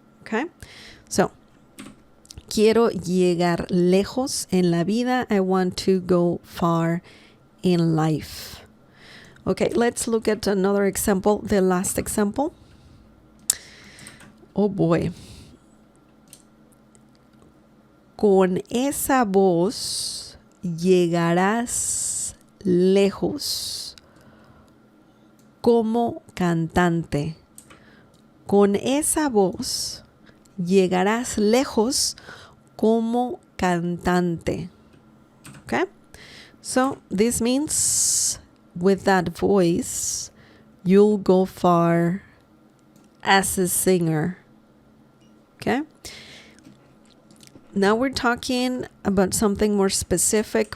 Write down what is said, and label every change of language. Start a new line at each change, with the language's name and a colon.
Spanish: Okay, so quiero llegar lejos en la vida.
English: I want to go far in life. Okay, let's look at another example, the last example. Oh boy.
Spanish: Con esa voz llegarás lejos como cantante. Con esa voz llegarás lejos como cantante.
English: Okay? So this means with that voice, you'll go far as a singer. Okay? Now we're talking about something more specific.